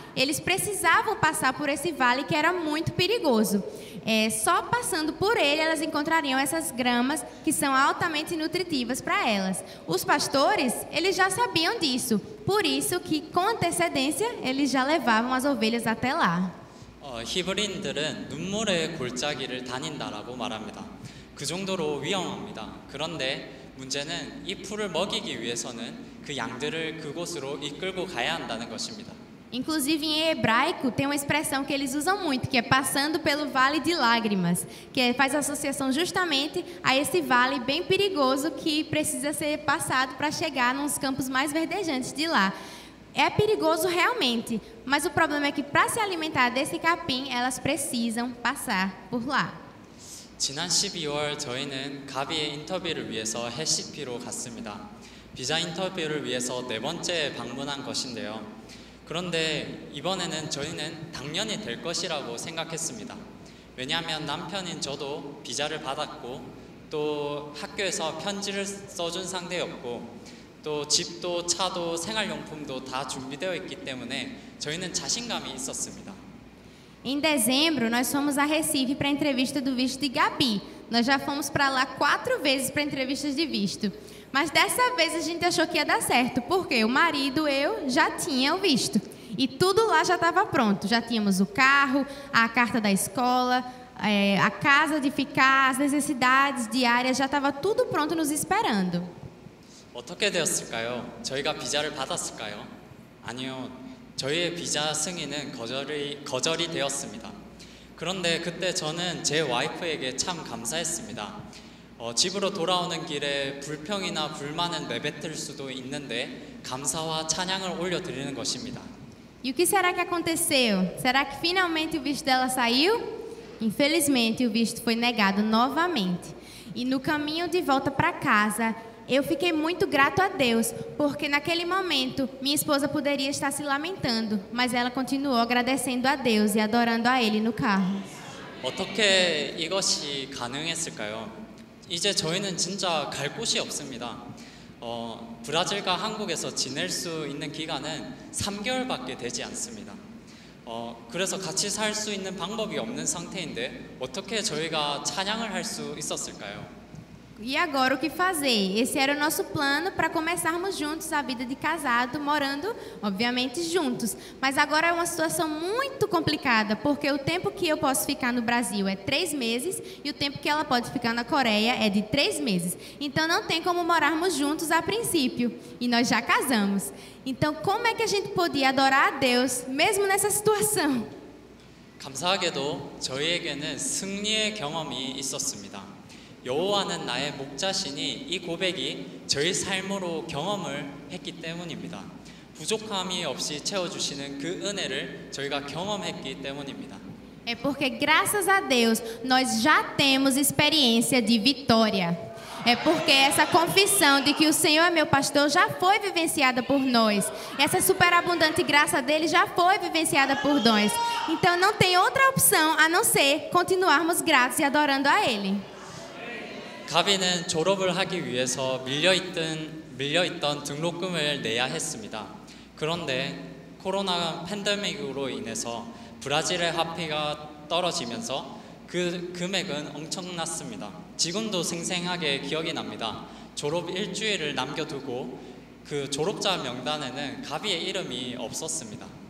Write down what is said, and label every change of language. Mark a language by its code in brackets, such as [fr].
[pt] eles precisavam passar por esse vale que era muito perigoso. Só passando por ele, elas encontrariam essas gramas que são altamente nutritivas para elas. Os pastores, eles já sabiam disso, por isso que com antecedência eles já levavam as ovelhas até lá. [ko] 히브리인들은 눈물의 골짜기를 다닌다라고 말합니다. 그 정도로 위험합니다. 그런데 문제는 이 풀을 먹이기 위해서는 그 양들을 그곳으로 이끌고 가야 한다는 것입니다. [pt] Inclusive em hebraico tem uma expressão que eles usam muito, que é passando pelo vale de lágrimas, que faz associação justamente a esse vale bem perigoso que precisa ser passado para chegar nos campos mais verdejantes de lá. É perigoso realmente, mas o problema é que para se alimentar desse capim, elas precisam passar por lá. [ko] 지난 12월 저희는 가비의 인터뷰를 위해서 해시피로 갔습니다. 비자 인터뷰를 위해서 4번째 방문한 것인데요. 그런데 이번에는 저희는 당연히 될 것이라고 생각했습니다. 왜냐하면 남편인 저도 비자를 받았고 또 학교에서 편지를 써준 상태였고 또 집도 차도 생활용품도 다 준비되어 있기 때문에 저희는 자신감이 있었습니다. [pt] Em dezembro, nós fomos a Recife para a entrevista do visto de Gabi. Nós já fomos para lá 4 vezes para entrevistas de visto. Mas dessa vez a gente achou que ia dar certo, porque o marido, eu, já tinha o visto. E tudo lá já estava pronto. Já tínhamos o carro, a carta da escola, a casa de ficar, as necessidades diárias, já estava tudo pronto nos esperando. [ko] 어떻게 되었을까요? 저희가 비자를 받았을까요? 아니요. 저희의 비자 승인은 거절이 되었습니다. 그런데 그때 저는 제 와이프에게 참 감사했습니다. 집으로 돌아오는 길에 불평이나 불만은 내뱉을 수도 있는데 감사와 찬양을 올려드리는 것입니다. [pt] E o que será que aconteceu? Será que finalmente o visto dela saiu? Infelizmente, o visto foi negado novamente. E no caminho de volta para casa, eu fiquei muito grato a Deus, porque naquele momento minha esposa poderia estar se lamentando, mas ela continuou agradecendo a Deus e adorando a Ele no carro. [ko] 어떻게 이것이 가능했을까요? 이제 저희는 진짜 갈 곳이 없습니다. 브라질과 한국에서 지낼 수 있는 기간은 3개월밖에 되지 않습니다. 그래서 같이 살 수 있는 방법이 없는 상태인데 어떻게 저희가 찬양을 할 수 있었을까요? [pt] E agora o que fazer? Esse era o nosso plano para começarmos juntos a vida de casado, morando, obviamente, juntos. Mas agora é uma situação muito complicada, porque o tempo que eu posso ficar no Brasil é 3 meses e o tempo que ela pode ficar na Coreia é de 3 meses. Então não tem como morarmos juntos a princípio. E nós já casamos. Então como é que a gente podia adorar a Deus, mesmo nessa situação? [ko] 감사하게도 저희에게는 승리의 경험이 있었습니다. 여호와는 나의 목자시니 이 고백이 저희 삶으로 경험을 했기 때문입니다. 부족함이 없이 채워주시는 그 은혜를 저희가 경험했기 때문입니다. [pt] É porque graças a Deus nós já temos experiência de vitória. É porque essa confissão de que o Senhor é meu pastor já foi vivenciada por nós. Essa superabundante graça dele já foi vivenciada por nós. Então não tem outra opção a não ser continuarmos gratos e adorando a Ele. [ko] 가비는 졸업을 하기 위해서 밀려있던 등록금을 내야 했습니다. 그런데 코로나 팬데믹으로 인해서 브라질의 화폐가 떨어지면서 그 금액은 엄청났습니다. 지금도 생생하게 기억이 납니다. 졸업 일주일을 남겨두고 그 졸업자 명단에는 가비의 이름이 없었습니다.